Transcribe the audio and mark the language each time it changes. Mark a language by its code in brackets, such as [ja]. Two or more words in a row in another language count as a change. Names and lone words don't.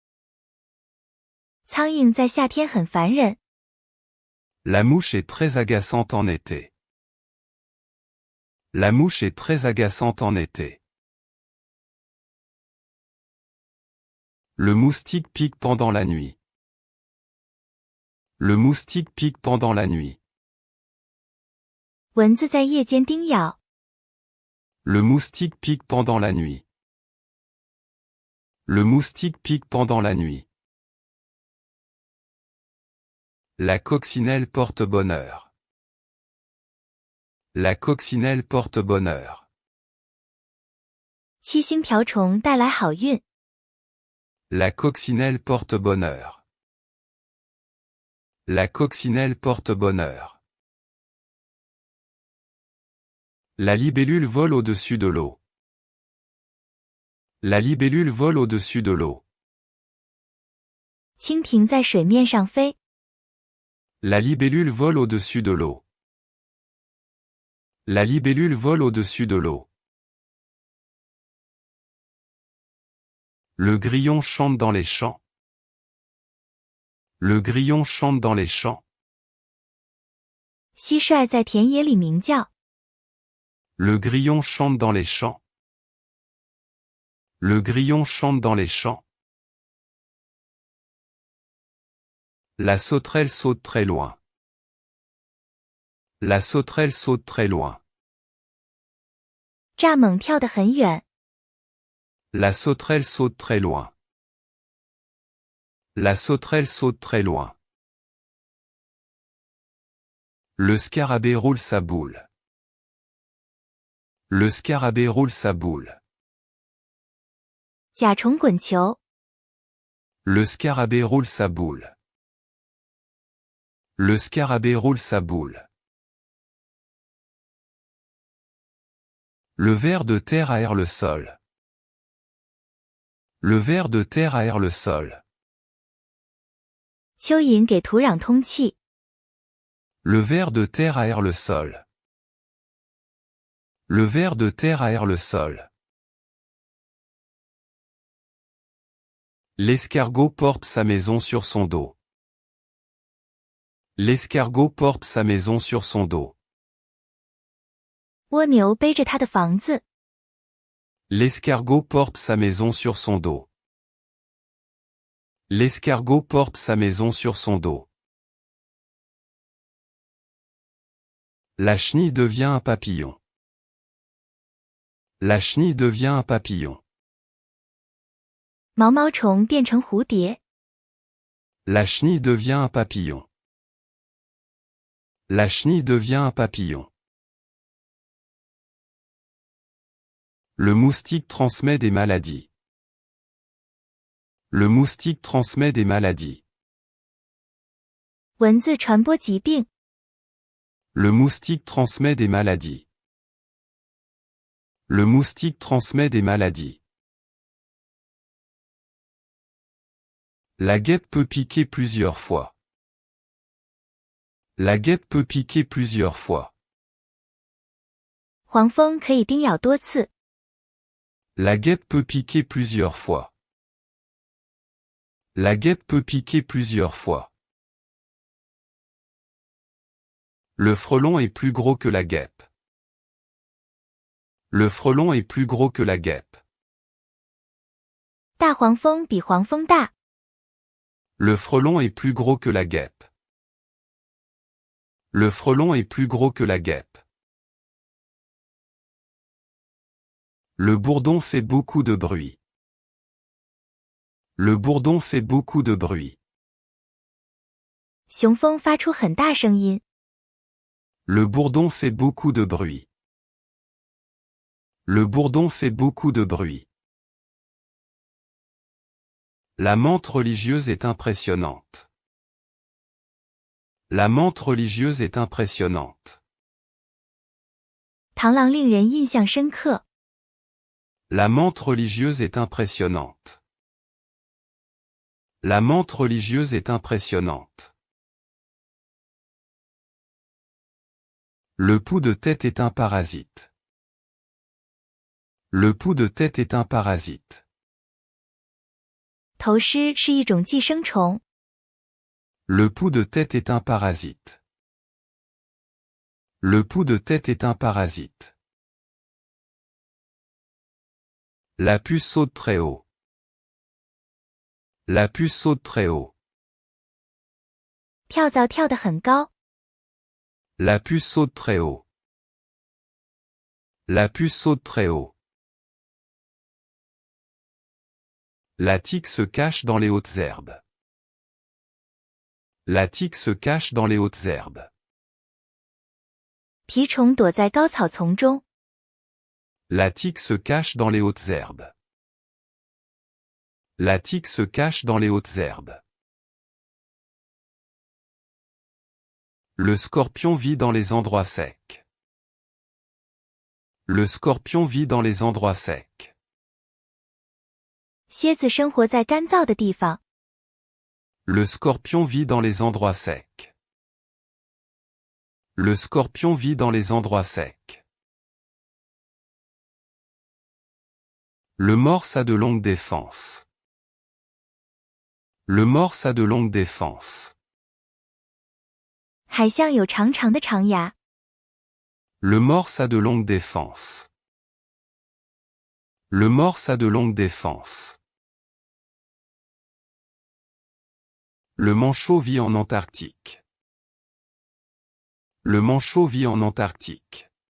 [zh] 苍蝇在夏天很烦人。 [fr] La mouche est très agaçante en été. La mouche est très agaçante en été. Le moustique pique pendant la nuit. Le moustique pique pendant la nuit. [zh] 蚊子在夜间叮咬。 [fr] Le moustique pique pendant la nuit. Le moustique pique pendant la nuit. La coccinelle porte bonheur. La coccinelle porte bonheur. [zh] 七星瓢虫带来好运。 [fr] La coccinelle porte bonheur. La coccinelle porte bonheur. La libellule vole au-dessus de l'eau. La libellule vole au-dessus de l'eau. [zh] 蜻蜓在水面上飞。 [fr] La libellule vole au-dessus de l'eau. La libellule vole au-dessus de l'eau. Le grillon chante dans les champs. Le grillon chante dans les champs. [zh] 蟋蟀在田野里鸣叫。 [fr] Le grillon chante dans les champs. Le grillon chante dans les champs. La sauterelle saute très loin. La sauterelle saute très loin. [zh] 蚱蜢跳得很远。 [fr] La sauterelle saute très loin. La sauterelle saute très loin. Le scarabée roule sa boule. Le scarabée roule sa boule. [zh] 甲虫滚球。 [fr] Le scarabée roule sa boule. Le scarabée roule sa boule. Le ver de terre aère le sol. Le ver de terre aère le sol. [zh] 蚯蚓给土壤通气。 [fr] Le ver de terre aère le sol. Le ver de terre aère le sol. L'escargot porte sa maison sur son dos. L'escargot porte sa maison sur son dos. [zh] 蜗牛背着它的房子。 [fr] L'escargot porte sa maison sur son dos. L'escargot porte sa maison sur son dos. La chenille devient un papillon. La chenille devient un papillon. [zh] 毛毛虫变成蝴蝶。 [fr] La chenille devient un papillon. La chenille devient un papillon. Le moustique transmet des maladies. Le moustique transmet des maladies. [zh] 蚊子传播疾病。 [fr] Le moustique transmet des maladies. Le moustique transmet des maladies. La guêpe peut piquer plusieurs fois. La guêpe peut piquer plusieurs fois. [zh] 黄蜂可以叮咬多次。 [fr] La guêpe peut piquer plusieurs fois. La guêpe peut piquer plusieurs fois. Le frelon est plus gros que la guêpe. Le frelon est plus gros que la guêpe. [zh] 大黄蜂比黄蜂大。 [fr] Le frelon est plus gros que la guêpe. Le frelon est plus gros que la guêpe. Le bourdon fait beaucoup de bruit. Le bourdon fait beaucoup de bruit. [zh] 雄蜂发出很大声音。 [fr] Le bourdon fait beaucoup de bruit. Le bourdon fait beaucoup de bruit. La menthe religieuse est impressionnante. La menthe religieuse est impressionnante. [zh] 螳螂令人印象深刻。 [fr] La menthe religieuse est impressionnante. La menthe religieuse est impressionnante. Le pou de tête est un parasite. Le pou de tête est un parasite. [zh] 头虱是一种寄生虫。 [fr] Le pou de tête est un parasite. Le pou de tête est un parasite. La puce saute très haut. La puce saute très haut. [zh] 跳蚤跳得很高。 [fr] La puce saute très haut. La puce saute très haut. La tique se cache dans les hautes herbes. La tique se cache dans les hautes herbes. [zh] 蜱虫躲在高草丛中。 [fr] La tique se cache dans les hautes herbes. La tique se cache dans les hautes herbes. Le scorpion vit dans les endroits secs. Le scorpion vit dans les endroits secs. [zh] 蝎子生活在干燥的地方。 [fr] Le scorpion vit dans les endroits secs. Le scorpion vit dans les endroits secs. Le morse a de longues défenses. Le morse a de longues défenses. [zh] 海象有长长的长牙。 [fr] Le morse a de longues défenses. Le morse a de longues défenses. Le manchot vit en Antarctique. Le manchot vit en Antarctique.